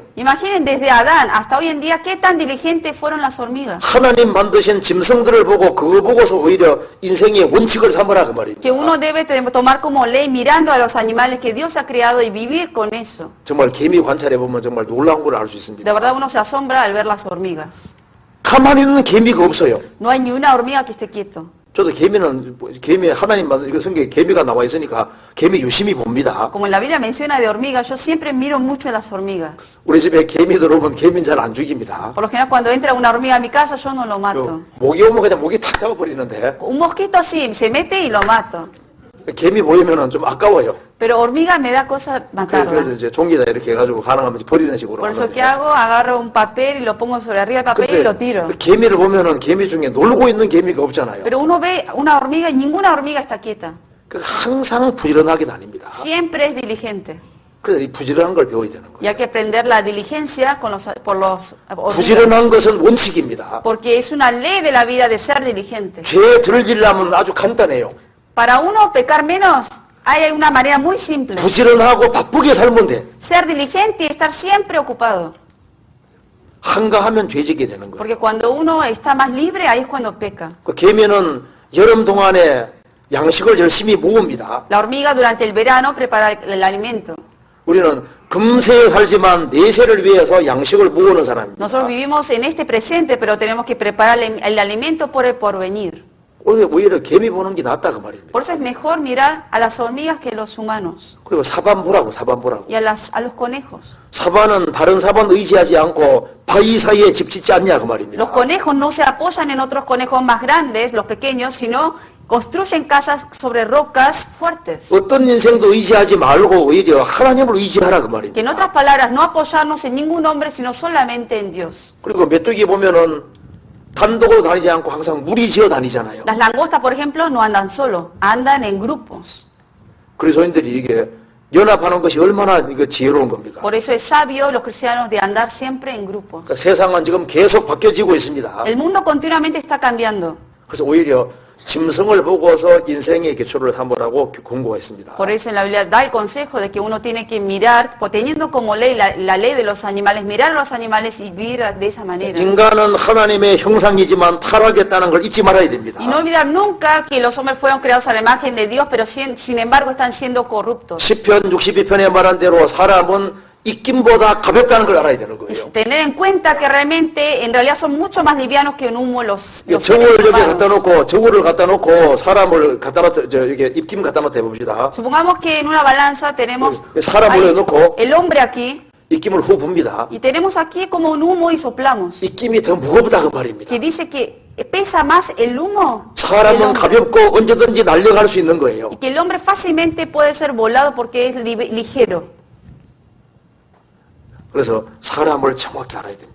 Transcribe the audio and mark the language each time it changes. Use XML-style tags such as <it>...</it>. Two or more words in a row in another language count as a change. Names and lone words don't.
<es>Imaginen desde Adán hasta hoy en día qué tan diligentes fueron las hormigas.</es> <ko>하나님 만드신 짐승들을 보고 그거 보고서 오히려 인생의 원칙을 삼으라 그 말입니다.</ko> <es>Que uno debe tomar como ley mirando a los animales que Dios ha creado y vivir con eso.</es> <ko>정말 개미 관찰해 보면 정말 놀라운 걸 알 수 있습니다.</ko> <es>De verdad uno se asombra al ver las hormigas.</es> <ko>가만히 있는 개미가 없어요.</ko> <es>No hay ni una hormiga que esté quieto.</es> <ko>저도 개미 하나님 만든 이거 성경에 개미가 나와 있으니까 개미 유심히 봅니다.</ko> <es>Como en la Biblia menciona de hormigas, yo siempre miro mucho las hormigas.</es> <ko>우리 집에 개미 들어오면 개미는 잘 안 죽입니다.</ko> <es>Por lo general cuando entra una hormiga a mi casa yo no lo mato.</es> <ko>모기 오면 그냥 모기 탁 잡아버리는데</ko> <es>Un mosquito sí, se mete y lo mato.</es> <ko>개미 보이면은 좀 아까워요.</ko> <es>Pero hormiga me da cosa</es> <ko>그래서</ko> <es>matarla.</es> <ko>이제 종이다 이렇게 해가지고 가능하면 버리는 식으로</ko> <es>Por eso</es> <ko>하는데.</ko> <es>que hago, agarro un papel y lo pongo sobre arriba del papel y lo tiro.</es> <ko>개미를 보면은 개미 중에 놀고 있는 개미가 없잖아요.</ko> <es>Pero uno ve una hormiga y ninguna hormiga está quieta.</es> <ko>그 항상 부지런하게 다닙니다.</ko> <es>Siempre es diligente.</es> <ko>그래서 이 부지런한 걸 배워야 되는</ko> <es>Y hay</es> <ko>거예요.</ko> <es>que aprender la diligencia por los hormigas.</es> <ko>부지런한 것은 원칙입니다.</ko> <es>Porque es una ley de la vida de ser diligente.</es> <ko>죄 들지려면 아주 간단해요.</ko> <es>Para uno pecar menos, hay una manera muy simple.</es> <ko>부지런하고 바쁘게 살면 돼.</ko> <es>Ser diligente y estar siempre ocupado.</es> <ko>한가하면 죄지게 되는 거예요.</ko> <es>Porque cuando uno está más libre, ahí es cuando peca.</es> <ko>그 개미는 여름 동안에 양식을 열심히 모읍니다.</ko> <es>La hormiga durante el verano prepara el alimento.</es> <ko>우리는 금세에 살지만 내세를 위해서 양식을 모으는 사람입니다.</ko> <es>Nosotros vivimos en este presente, pero tenemos que preparar el alimento por el porvenir.</es> <ko>오히려 개미 보는 게 낫다 그 말입니다.</ko> <es>Por eso es mejor mirar a las hormigas que los humanos</es> <ko>그리고 사반 보라고.</ko> <es>y a los conejos.</es> <ko>사반은 다른 사반 의지하지 않고 바위 사이에 집 짓지 않냐 그 말입니다.</ko> <es>Los conejos no se apoyan en otros conejos más grandes, los pequeños, sino construyen casas sobre rocas fuertes.</es> <ko>어떤 인생도 의지하지 말고 오히려 하나님을 의지하라 그</ko> <es>Que</es> <ko>말입니다.</ko> <es>en otras palabras, no apoyarnos en ningún hombre, sino solamente en Dios.</es> <ko>그리고 메뚜기 보면은 단독으로 다니지 않고 항상 무리 지어 다니잖아요.</ko> <es>Las langostas, por ejemplo, no andan solo, andan en grupos.</es> <ko>그리스도인들이 이게 연합하는 것이 얼마나 이거 지혜로운 겁니까?</ko> <es>Por eso es sabio los cristianos de andar siempre en grupos.</es> <ko>그러니까 세상은 지금 계속 바뀌어지고 있습니다.</ko> <es>El mundo continuamente está cambiando.</es> <ko>그래서 오히려 짐승을 보고서 인생의 기초를 삼으라고 권고했습니다.</ko> <es>Por eso en la Biblia da el consejo de que uno tiene que mirar, teniendo como ley la ley de los animales, mirar a los animales y vivir de esa manera.</es> <ko>인간은 하나님의 형상이지만 타락했다는 걸 잊지 말아야 됩니다.</ko> <es>Y no olvidar nunca que los hombres fueron creados a la imagen de Dios, pero sin embargo están siendo corruptos.</es> <ko>시편 62편에 말한 대로 사람은 입김보다 가볍다는 걸 알아야 되는 거예요.</ko> <es>Tener en cuenta que realmente, en realidad son mucho más livianos que un humo los seres</es> <ko>저울을 여기</ko> <es>humanos.</es> <ko>갖다 놓고 저울을 갖다 놓고 사람을 갖다 놓 이게 입김 갖다 놓고 해봅시다.</ko> <es>Supongamos que en una balanza tenemos</es> <ko>사람을</ko> <es>ahí</es> <ko>넣고</ko> <es>el hombre aquí,</es> <ko>입김을 후 붑니다.</ko> <es>Y tenemos aquí como un humo y soplamos.</es> <ko>입김이 더 무겁다 그 말입니다.</ko> <es>Que dice que pesa más el humo que el</es> <ko>사람은</ko> <es>hombre.</es> <ko>가볍고 언제든지 날려갈 수 있는 거예요.</ko> <es>Y que el hombre fácilmente puede ser volado porque es ligero.</es> <ko>그래서 사람을 정확히 알아야 됩니다.</ko>